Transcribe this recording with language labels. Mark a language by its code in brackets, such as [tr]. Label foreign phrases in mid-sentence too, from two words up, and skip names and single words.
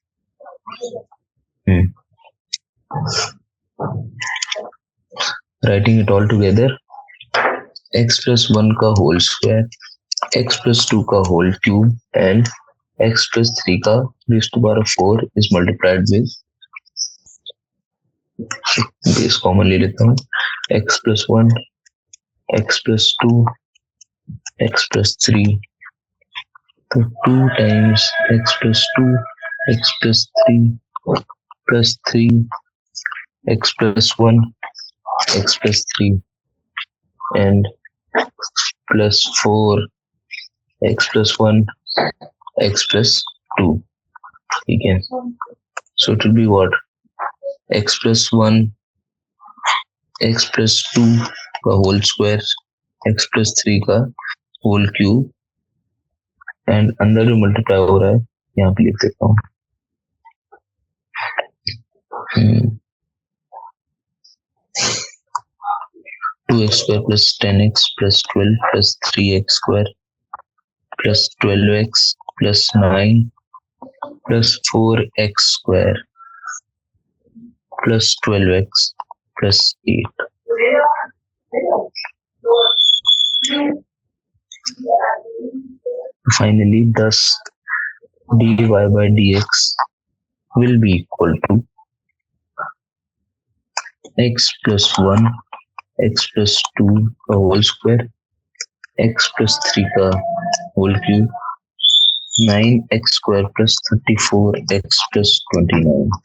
[en] Writing it all together, x plus 1 का whole square, x plus 2 का whole cube and x plus 3 का raised to power 4 is multiplied with base common [hi] ले लेता हूँ [en] x plus 1, x plus 2, x plus 3. तो 2 times x plus 2, x plus 3 plus 3, x plus 1, x plus 3 and plus 4, x plus 1, x plus 2. Okay. So it will be what? X plus 1, x plus 2 का whole square, x plus 3 का whole cube and [hi] अंदर जो multiply हो रहा है यहाँ पे लिख देता हूँ [en] 2x square plus 10x plus 12 plus 3x square plus 12x plus 9 plus 4x square plus 12x plus 8. Finally, thus dy by dx will be equal to x plus 1, x plus 2 का whole square, x plus 3 का whole cube, 9x square plus 34x plus 29.